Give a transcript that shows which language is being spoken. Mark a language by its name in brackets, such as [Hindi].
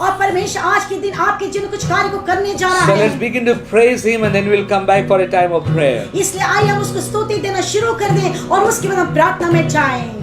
[Hindi] और परमेश्वर आज के दिन आपके जीवन में कुछ कार्य को करने जा रहा [English] So let's [Hindi] है। [English] begin to praise Him and then we'll come back for a time of prayer. [Hindi] इसलिए आइए हम उसको स्तुति देना शुरू कर दें और उसके बाद हम प्रार्थना में जाएं।